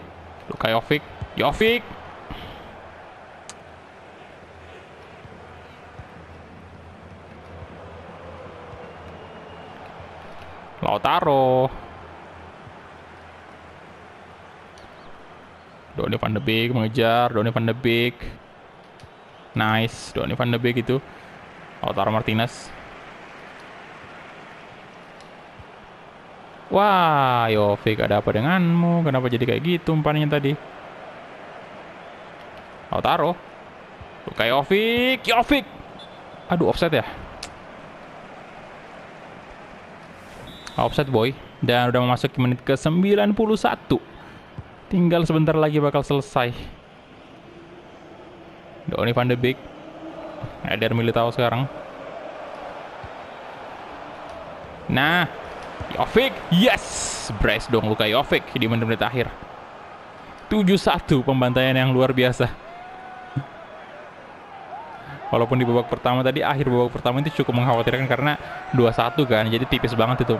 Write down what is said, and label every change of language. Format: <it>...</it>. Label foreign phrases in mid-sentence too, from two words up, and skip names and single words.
<id>Luka Jovic. Lautaro. Donny van de Beek mengejar. Donny van de Beek. Nice. Donny van de Beek itu. Lautaro Martinez. Wah, Jovic, ada apa denganmu? Kenapa jadi kayak gitu umpannya tadi? Lautaro. Luka Jovic. Aduh, offside ya?</id> <en>Offside boy.</en> <id>Dan udah memasuki menit ke 91. Tinggal sebentar lagi bakal selesai. Donny van de Beek. Eder Militao sekarang. Nah, Jovic, yes, brace dong Luka Jovic di menit-menit akhir. 7-1, pembantaian yang luar biasa. Walaupun di babak pertama tadi, akhir babak pertama itu cukup mengkhawatirkan karena 2-1 kan, jadi tipis banget itu.</id>